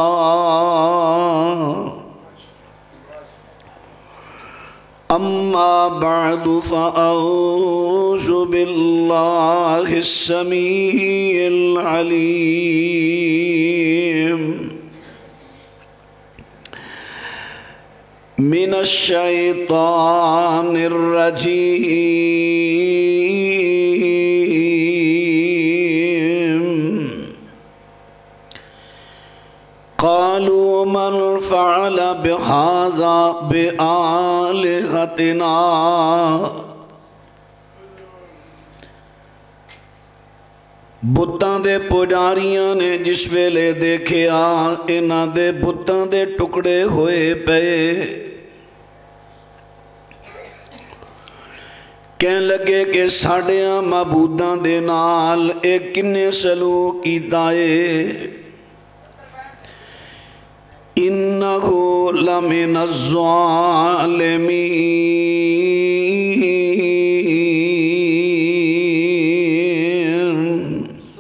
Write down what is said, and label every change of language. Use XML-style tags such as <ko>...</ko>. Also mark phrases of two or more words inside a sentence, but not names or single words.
<ar>اما بعد فاعوذ باللہ السمیع العلیم من الشیطان الرجیم۔ قالوا من فعل بهذا بآلهتنا،</ar> <pa>بتاں دے پجاریاں نے جس ویلے دیکھیا انہاں دے بتاں دے ٹکڑے ہوئے پئے، کہن لگے کہ ساڑیاں معبوداں دے نال ایک کنے سلوک کیتا ہے،</pa> <ar>انہو لمن الظالمین۔</ar>